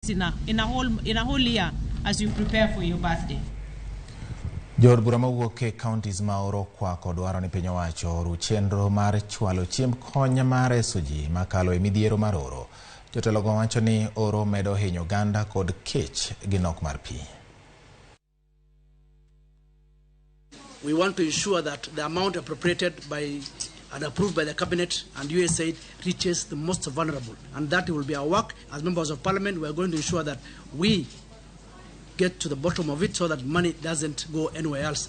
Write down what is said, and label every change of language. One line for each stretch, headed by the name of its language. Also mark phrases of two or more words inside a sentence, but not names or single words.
English: in a whole year as you prepare for your birthday.
Luo (Kenya and Tanzania): Jood bura mawuok kaontis ma okwako dwaroni piny owacho chenro mar chwalo chiemb kony mareso ji makalo midhiero mar oro. Jotelo go wacho ni oro medo hinyo oganda kod kech gi nok mar pi.
English: We want to ensure that the amount appropriated by and approved by the cabinet and USAID reaches the most vulnerable, and that will be our work as members of parliament. We are going to ensure that we get to the bottom of it so that money doesn't go anywhere else.